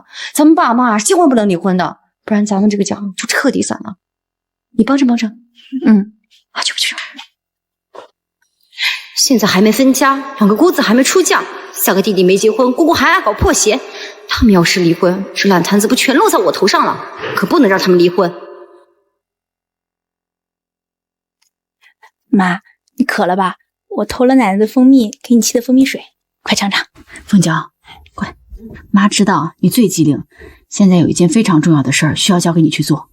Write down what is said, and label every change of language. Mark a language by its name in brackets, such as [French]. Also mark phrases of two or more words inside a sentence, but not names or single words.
[Chinese] 咱們爸媽是千萬不能離婚的，不然咱們這個家就徹底散了。你幫襯。啊，去。現在還沒分家，2個姑子還沒出嫁，3個弟弟沒結婚，姑姑還愛搞破鞋。他們要是離婚，這爛攤子不全落在我頭上了？可不能讓他們離婚。媽，你渴了吧？我偷了奶奶的蜂蜜，給你沏的蜂蜜水，快嘗嘗。鳳嬌，快，媽知道你最機靈，現在有一件非常重要的事兒需要交給你去做。